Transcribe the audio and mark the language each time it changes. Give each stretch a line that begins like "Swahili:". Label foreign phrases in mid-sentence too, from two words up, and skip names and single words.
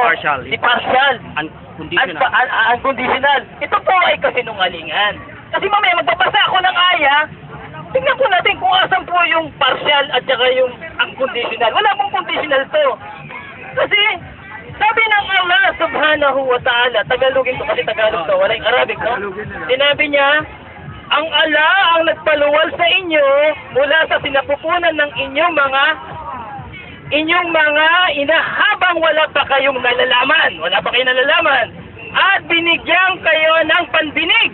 Filipino: Impartial. Impartial. Unconditional. Unconditional. Ito po ay kasinungalingan. Kasi mamaya magbabasa ako ng aya, tingnan po natin kung asan po yung partial at saka yung unconditional. Wala pong conditional to. Kasi, sabi ng Allah
Arabic: سبحانه وتعالى,
Filipino: Tagalogin ko kasi Tagalog to, wala yung Arabic, no? Sinabi niya, ang Allah ang nagpaluwal sa inyo mula sa sinapupunan ng inyong mga ina habang wala pa kayong nalalaman. Wala pa kayong nalalaman. At binigyan kayo ng pandinig.